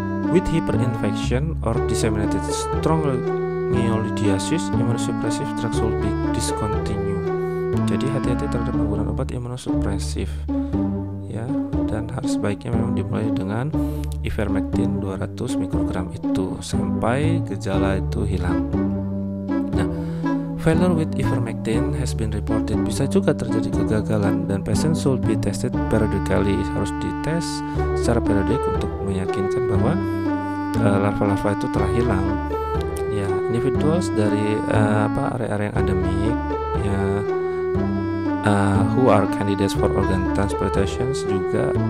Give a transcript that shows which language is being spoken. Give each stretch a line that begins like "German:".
English: With hyperinfection or disseminated strongylodiasis, immunosuppressive drugs will be discontinued.
Indonesian: Jadi hati-hati terhadap penggunaan obat imunosupresif ya, dan harus sebaiknya memang dimulai dengan ivermectin 200 mikrogram itu sampai gejala itu hilang.
English: Nah, failure with ivermectin has been reported.
Indonesian: Bisa juga terjadi kegagalan dan
English: patient should be tested periodically.
Indonesian: Harus dites secara periodik untuk meyakinkan bahwa larva-larva itu telah hilang.
English: Ya, individuals
Indonesian: dari area-area yang endemik ya,
English: who are candidates for organ transplantations juga.